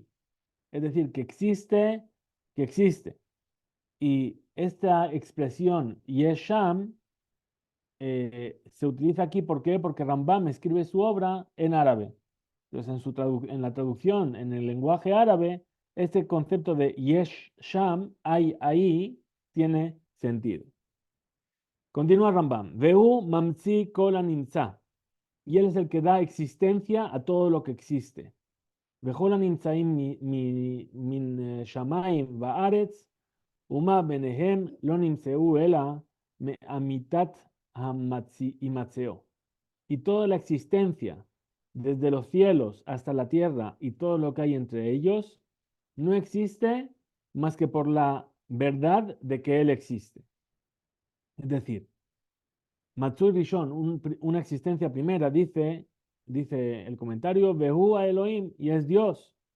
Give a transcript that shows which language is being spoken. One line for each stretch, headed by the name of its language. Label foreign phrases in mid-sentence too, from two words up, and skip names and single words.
Spanish: Es decir, que existe, que existe. Y esta expresión
Hebrew: יש שם
Spanish: se utiliza aquí, ¿por qué? Porque Rambam escribe su obra en árabe. Entonces, en la traducción, en el lenguaje árabe, este concepto de
Hebrew: יש שם,
Spanish: hay ahí, tiene sentido. Continúa Rambam.
Hebrew: והוא ממציא כל הנמצא.
Spanish: Y él es el que da existencia a todo lo que existe.
Hebrew: וכל הנמצאים מן שמים וארץ ומה שביניהם לא נמצאו אלא מאמתת הימצאו.
Spanish: Y toda la existencia, desde los cielos hasta la tierra y todo lo que hay entre ellos, no existe más que por la verdad de que Él existe. Es decir,
Hebrew: מצוי ראשון,
Spanish: una existencia primera, dice el comentario,
Hebrew: והוא האלוהים,
Spanish: y es Dios.